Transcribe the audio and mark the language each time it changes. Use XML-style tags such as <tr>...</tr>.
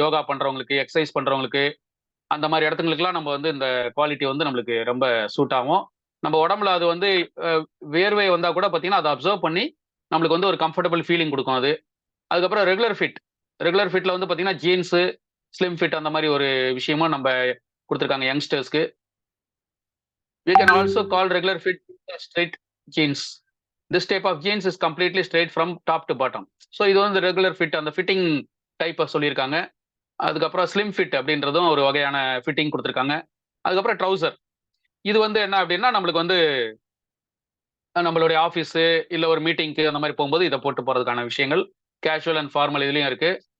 <ta>யோகா பண்றவங்களுக்கு, எக்ஸசைஸ் பண்றவங்களுக்கு, அந்த மாதிரி இடத்துங்களுக்குலாம் நம்ம வந்து இந்த குவாலிட்டி வந்து நம்மளுக்கு ரொம்ப சூட் ஆகும். நம்ம உடம்புல அது வந்து வேர்வை வந்தா கூட பார்த்தீங்கன்னா அதை அப்சர்வ் பண்ணி நம்மளுக்கு வந்து ஒரு கம்ஃபர்டபுள் ஃபீலிங் கொடுக்கும் அது. அதுக்கப்புறம் ரெகுலர் ஃபிட். ரெகுலர் ஃபிட்ல வந்து பார்த்தீங்கன்னா ஜீன்ஸு, ஸ்லிம் ஃபிட் அந்த மாதிரி ஒரு விஷயமும் நம்ம கொடுத்துருக்காங்க யங்ஸ்டர்ஸ்க்கு.</ta> <en>We can also call regular fit straight jeans. This type of jeans is completely straight from top to bottom.</en> <ta>So இது வந்து ரெகுலர் ஃபிட், அந்த ஃபிட்டிங் டைப்பை சொல்லியிருக்காங்க. அதுக்கப்புறம் ஸ்லிம் ஃபிட் அப்படின்றதும் ஒரு வகையான ஃபிட்டிங் கொடுத்துருக்காங்க. அதுக்கப்புறம் ட்ரௌசர். இது வந்து என்ன அப்படின்னா நம்மளுக்கு வந்து நம்மளுடைய ஆஃபீஸு இல்லை ஒரு மீட்டிங்க்கு அந்த மாதிரி போகும்போது இதை போட்டு போகிறதுக்கான விஷயங்கள் கேஷுவல் அண்ட் ஃபார்மல் இதுலேயும் இருக்கு.</ta>